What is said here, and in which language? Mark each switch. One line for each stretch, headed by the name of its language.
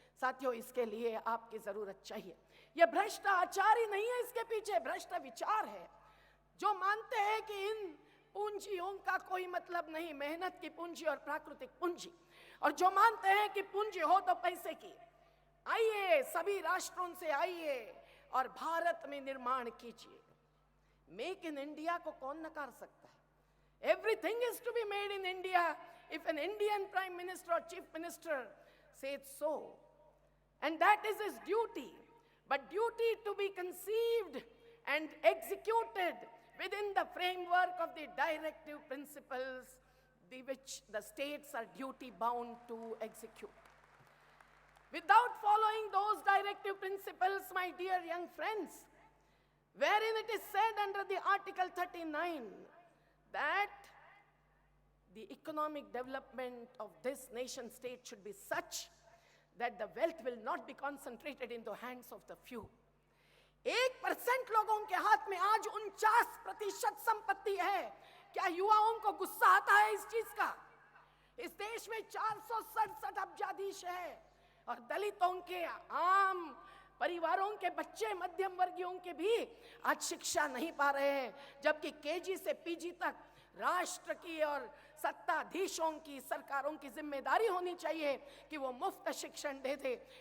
Hindi: साथियों, इसके लिए आपकी जरूरत चाहिए। यह भ्रष्टाचार ही नहीं है, इसके पीछे भ्रष्ट विचार है, जो मानते हैं कि इन पूंजियों का कोई मतलब नहीं, मेहनत की पूंजी और प्राकृतिक पूंजी, और जो मानते हैं कि पूंजी हो तो पैसे की। आइए, सभी राष्ट्रों से आइए और भारत में निर्माण कीजिए। मेक इन इंडिया को कौन नकार सकता है?
English: Everything is to be made in India if an Indian Prime Minister or Chief Minister says so, and that is his duty. But duty to be conceived and executed within the framework of the directive principles which the states are duty bound to execute. Without following those directive principles, my dear young friends, wherein it is said under the Article 39 that the economic development of this nation state should be such that the wealth will not be concentrated in the hands of the few.
Hindi: 1% लोगों के हाथ में आज 49% संपत्ति है। क्या युवाओं को गुस्सा आता है इस चीज का? इस देश में 467 अब्जाधीश है और दलितों के, आम परिवारों के बच्चे, मध्यम वर्गीयों के भी आज शिक्षा नहीं पा रहे हैं, जबकि केजी से पीजी तक राष्ट्र की और सत्ताधीशों की, सरकारों की जिम्मेदारी होनी चाहिए कि वो मुफ्त शिक्षण दे दे।